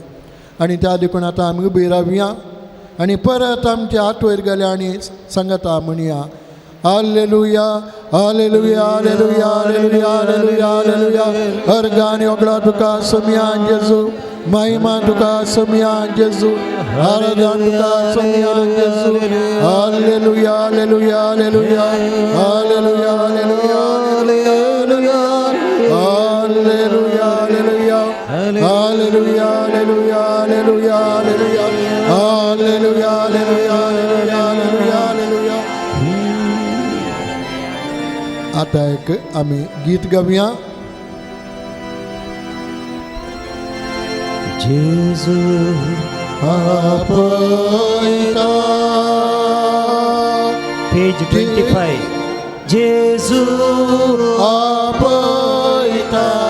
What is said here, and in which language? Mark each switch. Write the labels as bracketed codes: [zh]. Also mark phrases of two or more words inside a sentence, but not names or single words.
[kok] आनी त्या देखून आतां आमी उबी रावया आनी परत आमच्या हातवयर घालया आनी सांगता म्हणया, हालेलुया हालेलुया हालेलुया हालेलुया हालेलुया हालेलुया. अर्गानी ओगळा तुका सोम्या जेजू, महिमा तुका सोम्या जेजू, आराधना तुका सोम्या जेजू. हालेलुया हालेलुया हालेलुया हालेलुया हालेलुया हालेलुया हालेलुया हालेलुया हालेलुया हालेलुया हालेलुया हालेलुया हालेलुया हालेलुया हालेलुया. आता एक आम्ही गीत गाऊया. जेजू आपयता पेज 25. जेजू आपयता